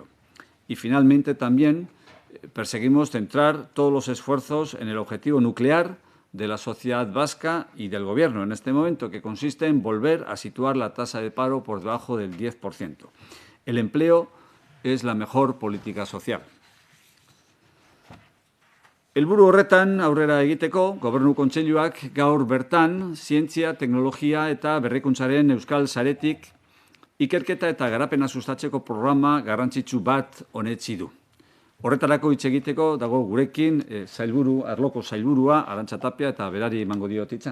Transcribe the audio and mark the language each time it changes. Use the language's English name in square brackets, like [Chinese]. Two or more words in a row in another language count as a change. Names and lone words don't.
[Spanish] Y finalmente también perseguimos centrar todos los esfuerzos en el objetivo nuclear de la sociedad vasca y del Gobierno en este momento, que consiste en volver a situar la tasa de paro por debajo del 10%. El empleo es la mejor política social. [Basque] Helburu horretan aurrera egiteko, Gobernu Kontseiluak gaur bertan zientzia, teknologia eta berrikuntzaren euskal saretik ikerketa eta garapena sustatzeko programa garrantzitsu bat onetsi du. Horretarako hitz egiteko dago gurekin arloko sailburua Arantxa Tapia eta berari emango diot hitza.